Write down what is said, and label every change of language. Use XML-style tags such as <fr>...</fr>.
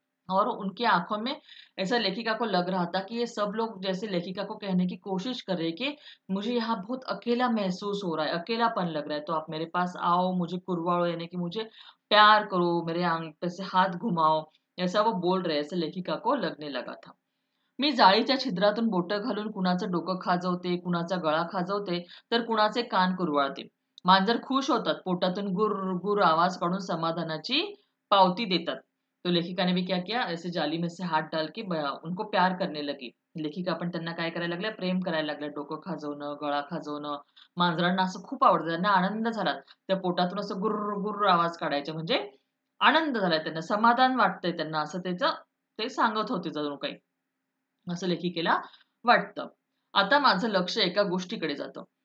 <hi>और उनकी आँखों में ऐसा लेखिका को लग रहा था कि ये सब लोग जैसे लेखिका को कहने की कोशिश कर रहे हैं कि मुझे यहाँ बहुत अकेला महसूस हो रहा है, अकेलापन लग रहा है, तो आप मेरे पास आओ, मुझे कुरवाओ, यानी कि मुझे प्यार करो, मेरे आंग पे से हाथ घुमाओ, ऐसा वो बोल रहे हैं, ऐसे लेखिका को लगने लगा था।</hi> <mr>मी जाळीच्या छिद्रातून बोटं घालून कुणाचं डोकं खाजवते, कुणाचा गळा खाजवते, तर कुणाचे कान कुरवाळते. मांजर खुश होतात, पोटातून गुर-गुर आवाज काढून समाधानाची पावती देतात.</mr> <hi>तो लेखिका ने भी क्या किया, ऐसे जाली में से हाथ डाल के उनको प्यार करने लगी.</hi> <mr>लेखिका पण त्यांना काय करायला लागल्या, प्रेम करायला लागल्या. डोकं खाजवणं, गळा खाजवणं. मांजरांना असं खूप आवडतं. त्यांना आनंद झाला. त्या पोटातून असं गुर्र-गुर्र आवाज काढायचे, म्हणजे आनंद झालाय त्यांना, समाधान वाटतंय त्यांना, असं त्याचं ते सांगत होते जणू काही. असं लेखिकेला वाटतं. आता माझं लक्ष एका गोष्टीकडे जातं.</mr>